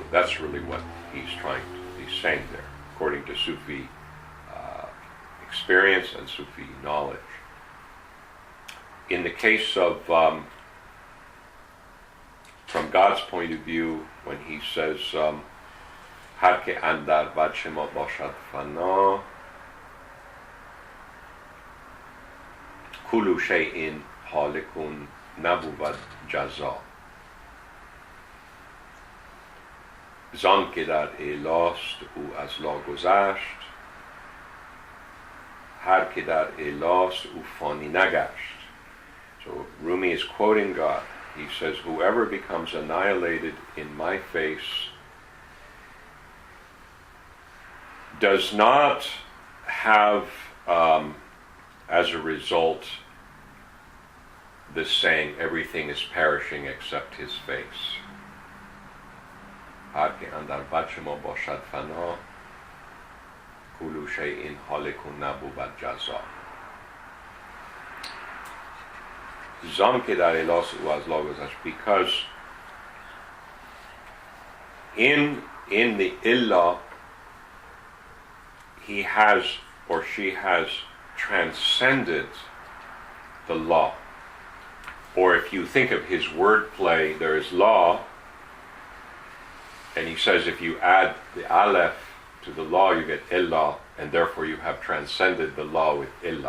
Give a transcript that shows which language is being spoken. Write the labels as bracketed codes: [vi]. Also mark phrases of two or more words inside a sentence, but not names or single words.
[en] That's really what he's saying there, according to Sufi experience and Sufi knowledge. In the case of, from God's point of view, when he says, [fa] هر که اندر وجه ما باشد فنا, [ar] كل شيء هالك [fa] نبود جزا. زان که در الست او از لا گذشت هر که در الست او فانی نگشت. [en] So Rumi is quoting God. He says, whoever becomes annihilated in my face does not have, as a result, this saying, everything is perishing except his face. [fa] هر که اندر وجه ما باشد فنا, [ar] كل شيء هالك [fa] نبود جزا. زم که در الس او از لا گذشت, [en] because in the illah he has or she has transcended the law. Or if you think of his wordplay, there is law, and he says if you add the aleph to the law, you get illah, and therefore you have transcended the law with illah.